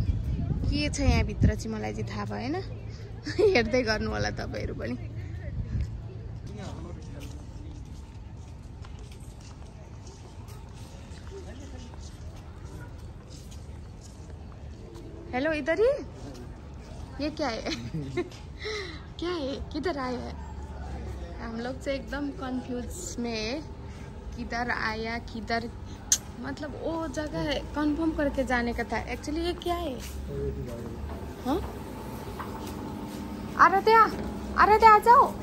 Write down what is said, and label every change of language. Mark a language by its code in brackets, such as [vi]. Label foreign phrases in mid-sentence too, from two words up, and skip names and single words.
[ne] के छ यहाँभित्र चाहिँ मलाई चाहिँ थाहा भएन। हेर्दै गर्नु होला तपाईँहरू पनि। [hi] हेलो इधर ही। ये क्या है? क्या है? किधर आए हैं हम लोग? से एकदम कंफ्यूज में है, किधर आया किधर, मतलब वो जगह कंफर्म करके जाने का था। एक्चुअली ये क्या है? हाँ आराध्या आ जाओ।